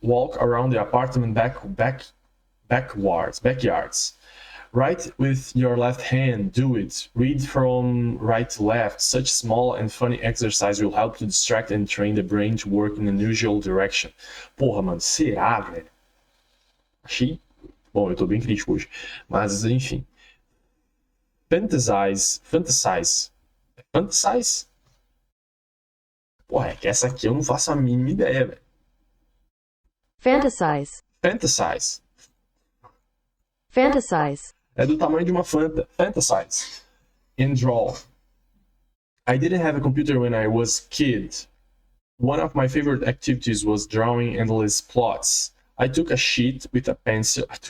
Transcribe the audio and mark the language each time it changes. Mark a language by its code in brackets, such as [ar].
[en] Walk around the apartment backyards. Write with your left hand. Do it. Read from right to left. Such small and funny exercise will help to distract and train the brain to work in an unusual direction. [pt] Porra, mano, será, velho? Achei. Bom, eu tô bem crítico hoje. Mas, enfim. [en] Fantasize? [pt] Porra, é que essa aqui eu não faço a mínima ideia, velho. [en] Fantasize. [pt] É do tamanho de uma Fanta. [en] Fantasize. And draw. I didn't have a computer when I was a kid. One of my favorite activities was drawing endless plots. I took a sheet with a pencil.